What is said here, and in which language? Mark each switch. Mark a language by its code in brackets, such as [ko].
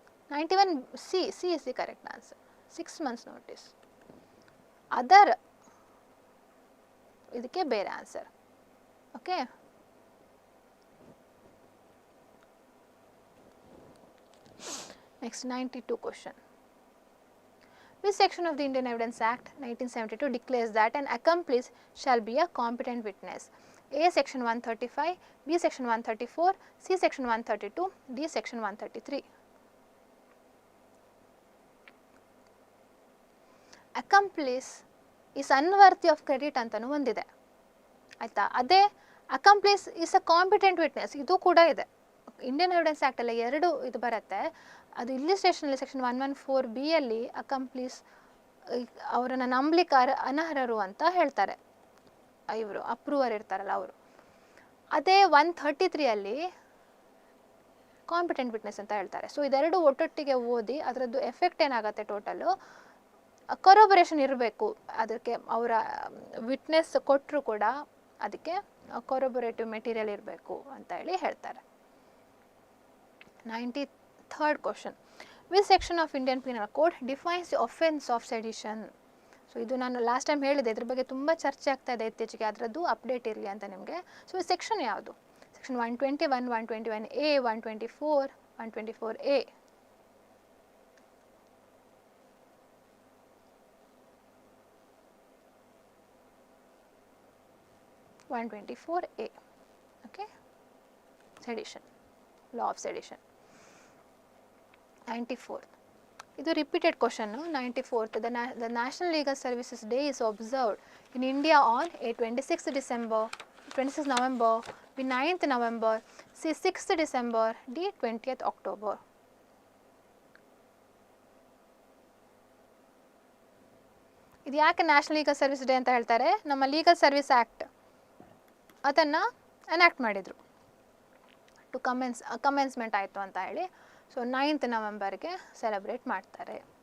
[en] 91C is the correct answer. 6 months notice. [kn] Other ಇದಕ್ಕೆ ಬೇರೆ answer. [en] Okay, next 92 question. Which section of the Indian Evidence Act 1972 declares that an accomplice shall be a competent witness? A section 135, B section 134, C section 132, D section 133. Accomplice is unworthy of credit [kn] ಅಂತಲೂ ಒಂದಿದೆ ಆಯಿತಾ. [en] ಅದೇ accomplice is a competent witness [kn] ಇದು ಕೂಡ ಇದೆ. Indian evidence ಆ್ಯಕ್ಟಲ್ಲಿ 2 ಇದು ಬರುತ್ತೆ. ಅದು ಇಲ್ಲಿ ಸ್ಟೇಷನಲ್ಲಿ ಸೆಕ್ಷನ್ 114B ಅಕಂಪ್ಲಿಸ್ ಅವರನ್ನು ನಂಬಲಿಕ್ಕೆ ಅನರ್ಹರು ಅಂತ ಹೇಳ್ತಾರೆ. ಇವರು ಅಪ್ರೂವರ್ ಇರ್ತಾರಲ್ಲ ಅವರು. ಅದೇ 133 ಕಾಂಪಿಟೆಂಟ್ ವಿಟ್ನೆಸ್ ಅಂತ ಹೇಳ್ತಾರೆ. ಸೊ ಇದೆರಡು ಒಟ್ಟೊಟ್ಟಿಗೆ ಓದಿ ಅದರದ್ದು ಎಫೆಕ್ಟ್ ಏನಾಗುತ್ತೆ ಟೋಟಲು ಕೊರೊಬರೇಷನ್ ಇರಬೇಕು. ಅದಕ್ಕೆ ಅವರ ವಿಟ್ನೆಸ್ ಕೊಟ್ಟರು ಕೂಡ ಅದಕ್ಕೆ ಕೊರೊಬರೇಟಿವ್ ಮೆಟೀರಿಯಲ್ ಇರಬೇಕು ಅಂತ ಹೇಳಿ ಹೇಳ್ತಾರೆ. [en] 93rd question. Which section of Indian Penal Code defines the offence of sedition? [kn] So ಇದು ನಾನು ಲಾಸ್ಟ್ ಟೈಮ್ ಹೇಳಿದೆ, ಇದ್ರ ಬಗ್ಗೆ ತುಂಬ ಚರ್ಚೆ ಆಗ್ತಾ ಇದೆ ಇತ್ತೀಚೆಗೆ, ಅದರದ್ದು ಅಪ್ಡೇಟ್ ಇರಲಿ ಅಂತ ನಿಮಗೆ. ಸೊ ಈ ಸೆಕ್ಷನ್ ಯಾವುದು? Section 121, 121A, 124, 124A. 124A. [en] Okay, sedition, law of sedition. 94th. [kn] ಇದು repeated question. [en] 94th. The National Legal Services Day is observed in India on A 26 November, B 9th November, C 6th December, D 20th October. [kn] ಇದು ಯಾಕೆ national legal service day ಅಂತ ಹೇಳ್ತಾರೆ? ನಮ್ಮ legal service act ಅದನ್ನು enact ಮಾಡಿದರು. Commencement ಆಯಿತು ಅಂತ ಹೇಳಿ. ಸೊ 9th ನವೆಂಬರ್ಗೆ ಸೆಲೆಬ್ರೇಟ್ ಮಾಡ್ತಾರೆ.